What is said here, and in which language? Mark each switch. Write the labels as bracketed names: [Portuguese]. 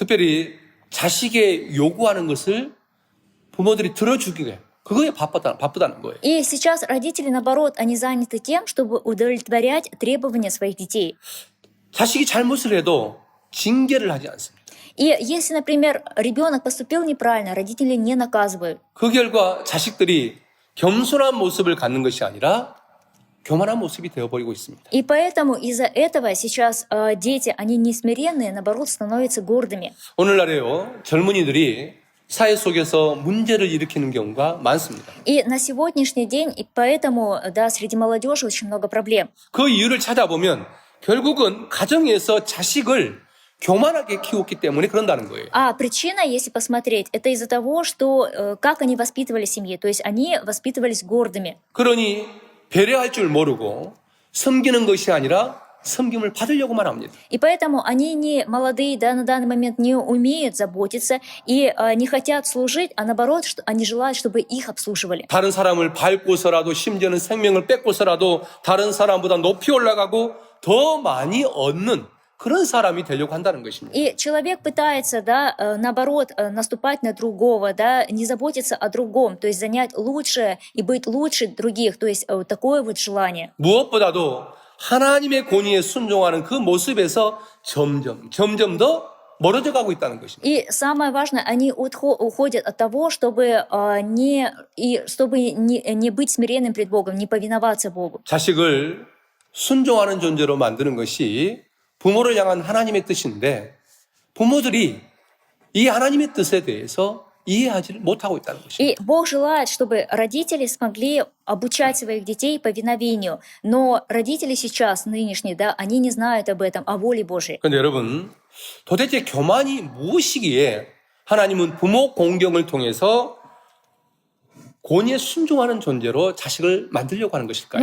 [Korean] 특별히 자식의 요구하는 것을 부모들이 들어주기에 그거에 바쁘다는 거예요. [Russian] И сейчас родители, наоборот, они заняты тем, чтобы удовлетворять требования своих детей. [Korean] 자식이 잘못을 해도 징계를 하지 않습니다. [Russian] И если, например, ребенок поступил неправильно, родители не наказывают. [Korean] 그 결과 자식들이 겸손한 모습을 갖는 것이 아니라 교만한 모습이 되어버리고 있습니다. [Russian] И поэтому из-за этого сейчас дети, они не смиренные, наоборот, становятся гордыми. [Korean] 오늘날에요, 젊은이들이 사회 속에서 문제를 일으키는 경우가 많습니다. [Russian] И на сегодняшний день, и поэтому, да, среди молодежи очень много проблем. [Korean] 그 이유를 찾아보면 결국은 가정에서 자식을 교만하게 키웠기 때문에 그런다는 거예요. [Russian] А причина, если посмотреть, это из-за того, что как они воспитывали семьи, то есть они воспитывались гордыми. [Korean] 그러니 배려할 줄 모르고 섬기는 것이 아니라 섬김을 받으려고만 합니다. [Russian] И поэтому они не молодые, да, на данный момент не умеют заботиться и не хотят служить, а наоборот, что они желают, чтобы их обслуживали. [Korean] 다른 사람을 밟고서라도 심지어는 생명을 뺏고서라도 다른 사람보다 높이 올라가고 더 많이 얻는 그런 사람이 되려고 한다는 것입니다. [Russian] И человек пытается, да, наоборот, наступать на другого, да, не заботиться о другом, то есть занять лучшее и быть лучше других, то есть такое вот желание. [Korean] 무엇보다도 하나님의 권위에 순종하는 그 모습에서 점점 더 멀어져 가고 있다는 것입니다. [Russian] И самое важное, они уходят от того, чтобы не быть смиренным пред Богом, не повиноваться Богу. [Korean] 자식을 순종하는 존재로 만드는 것이 부모를 향한 하나님의 뜻인데 부모들이 이 하나님의 뜻에 대해서 이해하지 못하고 있다는 것입니다. [Russian] И Бог желает, чтобы родители смогли обучать своих детей повиновению. Но родители сейчас, нынешние, да, они не знают об этом, о воле Божьей. [Korean] 그런데 여러분, 도대체 교만이 무엇이기에 하나님은 부모 공경을 통해서 권위에 순종하는 존재로 자식을 만들려고 하는 것일까요?